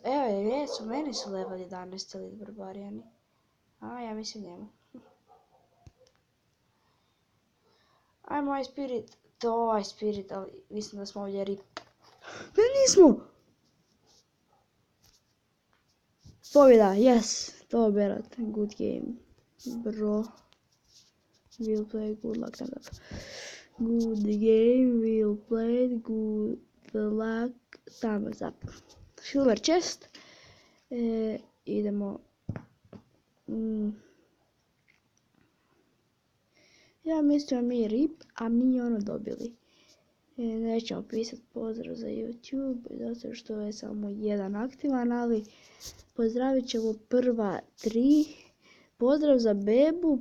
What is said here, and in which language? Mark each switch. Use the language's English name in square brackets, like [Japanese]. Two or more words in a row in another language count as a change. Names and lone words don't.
[Croatian] Jesu, meni su level 11 elite barbarijani. A, ja mislim njemu. Ajmo ovaj spirit. To ovaj spirit, ali mislim da smo ovdje rip. Ne, nismo! Pobjeda, [English] yes! [Croatian] To je Berat, [English] good game. [Croatian] Bro. [English] We'll play, good luck, good game, we'll play, good luck, thumbs up. Silver chest. [Croatian] Idemo. Ja mislim mi rip, a mi ono dobili. Nećemo pisati pozdrav za YouTube, zato što je samo jedan aktivan, ali pozdravit ćemo prva 3 Pozdrav za Bebu,